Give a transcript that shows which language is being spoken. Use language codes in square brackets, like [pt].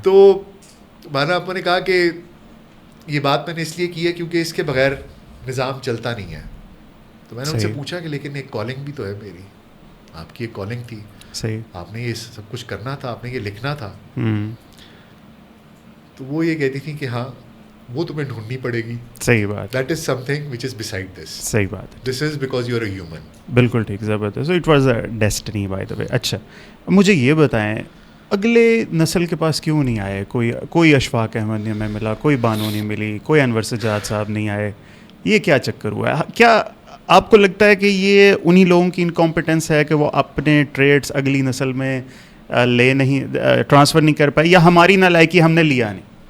[ur] تو بانا آپ نے کہا کہ یہ بات میں نے اس لیے کی ہے کیونکہ اس کے بغیر نظام چلتا نہیں ہے. تو میں نے ان سے پوچھا کہ لیکن ایک کالنگ بھی تو ہے میری, آپ کی ایک کالنگ تھی, صحیح, آپ نے یہ سب کچھ کرنا تھا, آپ نے یہ لکھنا تھا. تو وہ یہ کہتی تھی کہ ہاں وہ تمہیں ڈھونڈنی پڑے گی. صحیح بات, [en] That is something which is beside this. [ur] صحیح بات ہے, [en] This is because you are a human. [ur] بالکل ٹھیک, زبردست. [en] So it was a destiny by the way. [ur] اچھا مجھے یہ بتائیں, اگلے نسل کے پاس کیوں نہیں آئے؟ کوئی اشفاق احمد نہیں ہمیں ملا, کوئی بانو نہیں ملی, کوئی انور سجاد صاحب نہیں آئے, یہ کیا چکر ہوا ہے؟ کیا آپ کو لگتا ہے کہ یہ انہی لوگوں کی انکمپیٹنس ہے کہ وہ اپنے ٹریڈس اگلی نسل میں لے نہیں, ٹرانسفر نہیں کر پائے, یا ہماری نالائکی ہم نے لیا نہیں؟